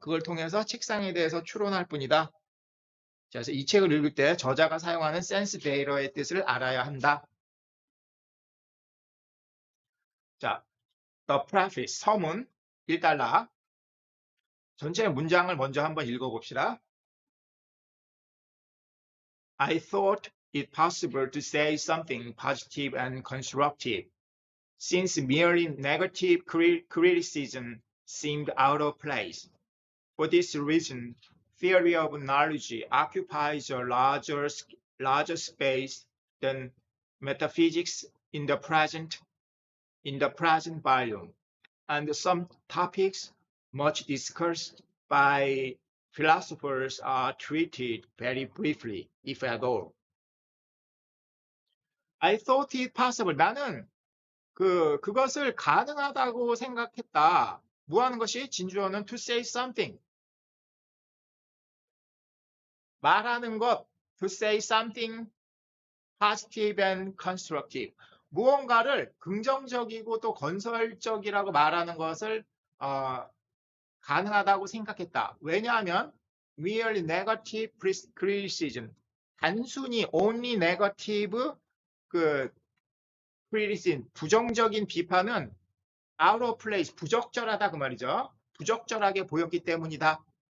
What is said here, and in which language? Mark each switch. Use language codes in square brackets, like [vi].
[ko] 그걸 통해서 책상에 대해서 추론할 뿐이다. 자, 그래서 이 책을 읽을 때 저자가 사용하는 sense data 의 뜻을 알아야 한다. 자, the preface, 서문 1달러. 전체 문장을 먼저 한번 읽어봅시다. [en] I thought it possible to say something positive and constructive, since merely negative criticism seemed out of place. For this reason, theory of knowledge occupies a larger space than metaphysics in the present volume, and some topics much discussed by philosophers are treated very briefly, if at all. I thought it possible. [ko] 나는 그것을 가능하다고 생각했다. 뭐 하는 것이? [en] 진주어는 to say something. 말하는 것, to say something positive and constructive. [ko] 무언가를 긍정적이고 또 건설적이라고 말하는 것을 가능하다고 생각했다. [en] 왜냐하면 merely negative criticism, 단순히 only negative criticism, 부정적인 비판은 out of place, 부적절하다 그 말이죠. [ko] 부적절하게 보였기 때문이다.